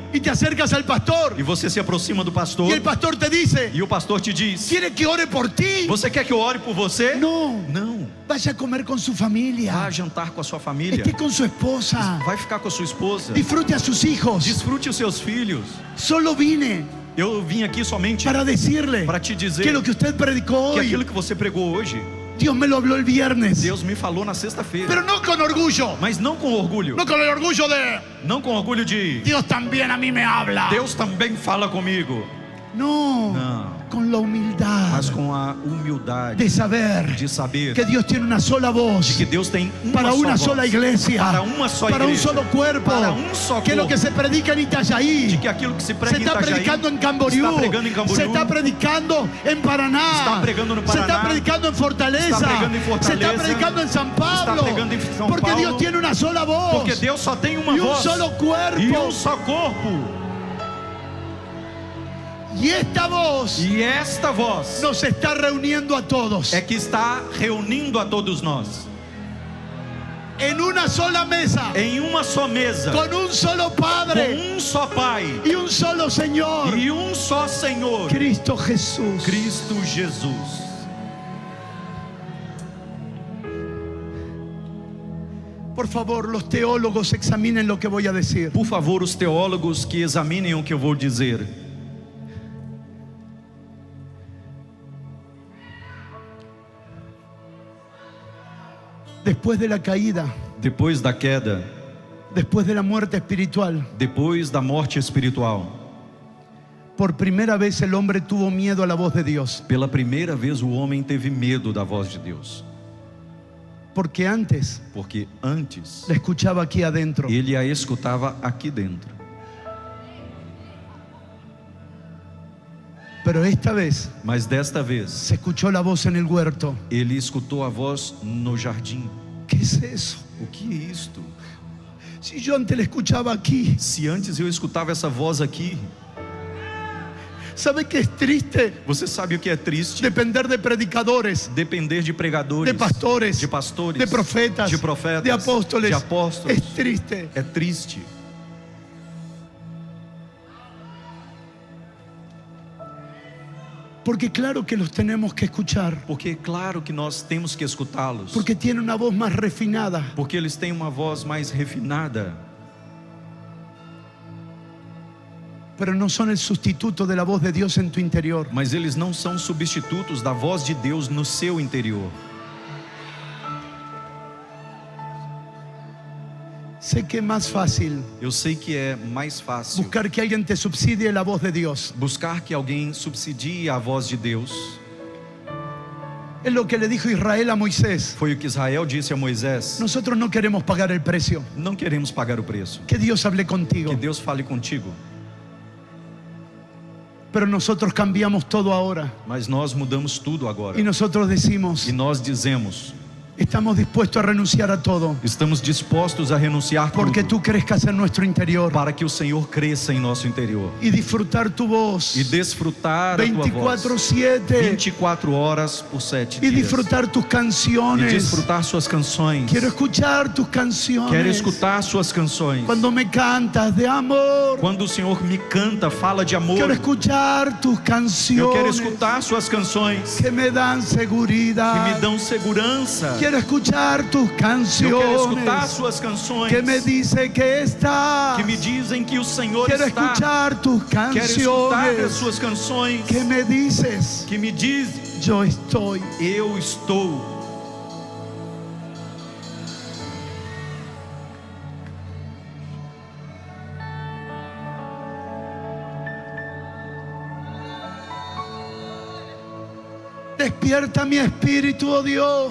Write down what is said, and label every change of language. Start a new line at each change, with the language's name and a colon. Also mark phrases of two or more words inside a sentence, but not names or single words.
Spanish: y te acercas al pastor
Portuguese: e você se aproxima do pastor
Spanish: y el pastor te dice:
Portuguese: e o pastor te diz:
Spanish: ¿quiere que ore por ti?
Portuguese: você quer que eu ore por você?
Spanish: No,
Portuguese: Não.
Spanish: vaya a comer con su
Portuguese: Vá
Spanish: familia,
Portuguese: jantar com a sua família,
Spanish: esté con su esposa,
Portuguese: vai ficar com a sua esposa,
Spanish: disfrute a sus hijos.
Portuguese: desfrute os seus filhos.
Spanish: Solo vine
Portuguese: Eu vim aqui somente
Spanish: para decirle
Portuguese: para te dizer
Spanish: que lo que usted predicó
Portuguese: que
Spanish: hoy,
Portuguese: aquilo que você pregou hoje,
Spanish: Dios me lo habló el viernes,
Portuguese: Deus me falou na sexta-feira.
Spanish: pero no con orgullo,
Portuguese: Mas não com orgulho,
Spanish: no con el orgullo de
Portuguese: não com orgulho de
Spanish: Dios también a mí me habla.
Portuguese: Deus também fala comigo.
Spanish: No,
Portuguese: Não,
Spanish: con la humildad
Portuguese: mas com a humildade
Spanish: de saber
Portuguese: de saber
Spanish: que Dios tiene una sola voz
Portuguese: que Deus tem
Spanish: para una
Portuguese: só
Spanish: sola
Portuguese: voz,
Spanish: iglesia,
Portuguese: para uma só
Spanish: para un
Portuguese: igreja,
Spanish: solo cuerpo,
Portuguese: para um só
Spanish: que lo
Portuguese: corpo,
Spanish: que se predica en
Portuguese: de Itajaí que aquilo que se se prega em
Spanish: está
Portuguese: Itajaí
Spanish: predicando en Camboriú,
Portuguese: está pregando em Camboriú,
Spanish: se está predicando en Paraná,
Portuguese: está pregando no
Spanish: se
Portuguese: Paraná,
Spanish: está predicando en Fortaleza,
Portuguese: está pregando em
Spanish: se
Portuguese: Fortaleza,
Spanish: está predicando en San Pablo,
Portuguese: está pregando em São
Spanish: porque
Portuguese: Paulo,
Spanish: Dios tiene una sola voz
Portuguese: porque Deus só tem uma
Spanish: y un
Portuguese: voz
Spanish: solo cuerpo,
Portuguese: e um só corpo.
Spanish: y esta voz
Portuguese: E esta voz
Spanish: nos está reuniendo a todos
Portuguese: é que está reunindo a todos nós
Spanish: en una sola mesa,
Portuguese: em uma só mesa,
Spanish: con un solo Padre
Portuguese: com um só Pai
Spanish: y un solo Señor,
Portuguese: e um só Senhor,
Spanish: Cristo Jesús.
Portuguese: Cristo Jesus.
Spanish: Por favor, los teólogos examinen lo que voy a decir.
Portuguese: Por favor, os teólogos que examinem o que eu vou dizer.
Spanish: Después de la caída,
Portuguese: Depois da queda,
Spanish: después de la muerte espiritual,
Portuguese: depois da morte espiritual,
Spanish: por primera vez el hombre tuvo miedo a la voz de Dios.
Portuguese: pela primeira vez o homem teve medo da voz de Deus,
Spanish: Porque antes
Portuguese: porque antes
Spanish: la escuchaba aquí adentro.
Portuguese: ele a escutava aqui dentro,
Spanish: Pero esta vez
Portuguese: mas desta vez
Spanish: se escuchó la voz en el huerto.
Portuguese: ele escutou a voz no jardim.
Spanish: ¿Qué es eso?
Portuguese: O que é isto?
Spanish: Si yo antes la escuchaba aquí,
Portuguese: Se antes eu escutava essa voz aqui,
Spanish: ¿sabe qué es triste?
Portuguese: você sabe o que é triste?
Spanish: Depender de predicadores,
Portuguese: Depender de pregadores,
Spanish: de pastores,
Portuguese: de pastores,
Spanish: de profetas,
Portuguese: de
Spanish: apóstoles.
Portuguese: de apóstolos.
Spanish: Es triste.
Portuguese: É triste.
Spanish: Porque claro que los tenemos que escuchar.
Portuguese: Porque claro que nós temos que escutá-los,
Spanish: Porque tiene una voz más refinada.
Portuguese: porque eles têm uma voz mais refinada,
Spanish: Pero no son el sustituto de la voz de Dios en tu interior.
Portuguese: mas eles não são substitutos da voz de Deus no seu interior.
Spanish: Sé que es más fácil
Portuguese: Eu sei que é mais fácil
Spanish: buscar que alguien te subsidie la voz de Dios.
Portuguese: buscar que alguém subsidie a voz de Deus.
Spanish: Es lo que le dijo Israel a Moisés.
Portuguese: Foi o que Israel disse a Moisés:
Spanish: Nosotros no queremos pagar el precio.
Portuguese: não queremos pagar o preço.
Spanish: Que Dios hable contigo.
Portuguese: Que Deus fale contigo.
Spanish: Pero nosotros cambiamos todo ahora.
Portuguese: Mas nós mudamos tudo agora.
Spanish: Y nosotros decimos:
Portuguese: E nós dizemos:
Spanish: Estamos dispuestos a renunciar a todo.
Portuguese: Estamos dispostos a renunciar
Spanish: Porque
Portuguese: tudo
Spanish: tú crezcas en nuestro interior.
Portuguese: para que o Senhor cresça em nosso interior
Spanish: Y disfrutar tu voz.
Portuguese: e desfrutar a tua voz
Spanish: 24/7.
Portuguese: 24 horas por 7
Spanish: Y
Portuguese: dias
Spanish: disfrutar tus
Portuguese: e
Spanish: canciones.
Portuguese: desfrutar suas canções.
Spanish: Quiero escuchar tus canciones.
Portuguese: Quero escutar suas canções.
Spanish: Cuando me cantas de amor.
Portuguese: Quando o Senhor me canta, fala de amor.
Spanish: Quiero escuchar tus
Portuguese: Eu
Spanish: canciones.
Portuguese: quero escutar suas canções
Spanish: Que me dan
Portuguese: que
Spanish: seguridad.
Portuguese: me dão segurança.
Spanish: Quiero escuchar tus
Portuguese: Eu quero escutar
Spanish: canciones
Portuguese: suas canções
Spanish: que me dice que estás.
Portuguese: que me dizem que o Senhor
Spanish: Quiero
Portuguese: está.
Spanish: escuchar tus
Portuguese: Quero escutar as
Spanish: canciones
Portuguese: suas canções
Spanish: que me dices,
Portuguese: que me dizem:
Spanish: yo estoy.
Portuguese: eu estou.
Spanish: Despierta mi espíritu, oh Dios.